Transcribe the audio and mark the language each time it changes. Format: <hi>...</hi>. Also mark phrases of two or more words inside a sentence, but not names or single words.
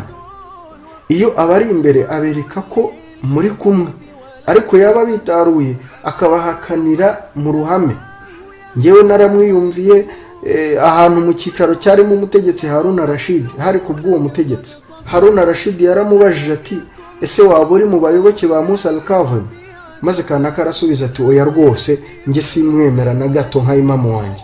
<rw>Iyo abari imbere abereka ko muri kumwe, ariko yaba bitaruye akabahakanira mu ruhame. Ngewe naramwiyumviye ahantu mu cyicaro cyarimo umutegetsi Harun al-Rashid. Hari kubw'uwo mutegetsi Harun al-Rashid yaramubajije ati ese waba uri mu bayoboke ba Musa al-Kazim? Maze kanaka arasubiza ati oya rwose nge simwemera na gato nka imamu wanjye.</rw>